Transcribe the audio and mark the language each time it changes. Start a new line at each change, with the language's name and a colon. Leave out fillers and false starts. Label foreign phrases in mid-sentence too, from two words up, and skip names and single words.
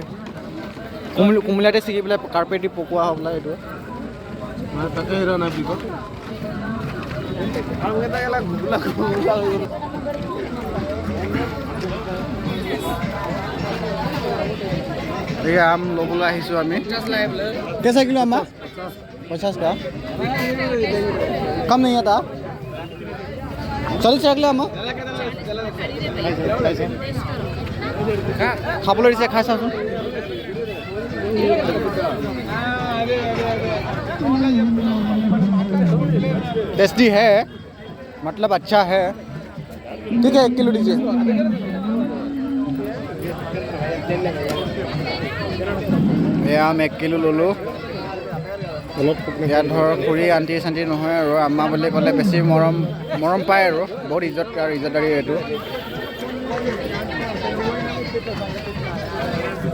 Assamese: কোমলীয়াতে ছিগি পেলাই কাৰ্পেট দি পকোৱা হ'ব লাগে এইটো। এই আম ল'বলৈ আহিছোঁ আমি।
Hindi: कैसा किलो आम? 50 का कम नहीं आता।
Assamese: 40 टका আম খাবলৈ দিছে, খাই চাওঁচোন।
Hindi: टेस्टी है, मतलब अच्छा है। ठीक है, 1 किलो दीजिए। ये आम 1 किलो लो लो।
Assamese: ইয়াত ধৰক খুৰী আণ্টি চাণ্টি নহয় আৰু আম্মা বুলি ক'লে বেছি মৰম পায় আৰু বহুত ইজ্জতদাৰী এইটো